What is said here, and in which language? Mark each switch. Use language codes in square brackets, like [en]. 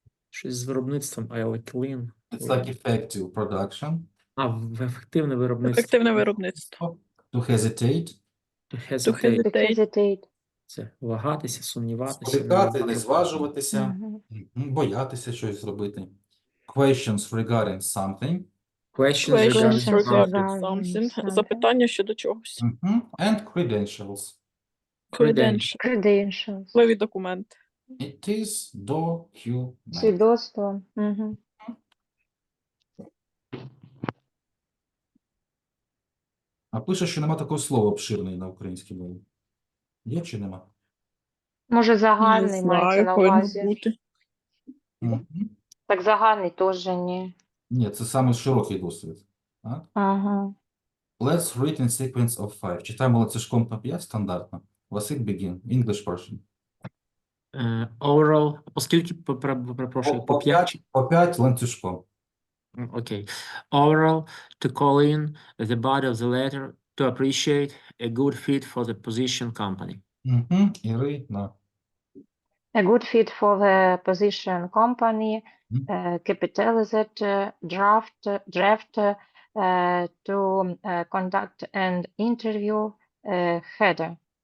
[uk] Щось з виробництвом, [en] I like lean. It's like effective production. [uk] А, ефективне виробництво. Ефективне виробництво. [en] To hesitate. To hesitate. hesitate. To hesitate. [uk] Це вагатися, сумніватися. Зволікати, не зважуватися. Мгм. Боятися щось зробити. [en] Questions regarding something. Questions Questions regarding regarding regarding something. something. [uk] Запитання щодо чогось. [en] And credentials. Credential. Credentials. [uk] Важливі документи. [en] It is document. [uk] Свідоцтво. Мгм. А пише, що нема такого слова обширний на українській мові. Є чи нема? Може, Не загальний мається знаю, на повинно увазі. бути. Мгм. Так загальний теж ні. Ні, це саме широкий досвід. Так? Ага. [en] Let's read in sequence of 5. [uk] Читаємо ланцюжком на 5 стандартно. [en] Василь, begin. English version. Overall. [uk] Оскільки, перепрошую, по 5? По 5 ланцюжком. [en] Окей. Overall, to call in the body of the letter, to appreciate a good fit for the position company. [uk] Ірина. [en] A good fit for the position company, [uk] Мгм. [en] capitalized draft to conduct an interview header.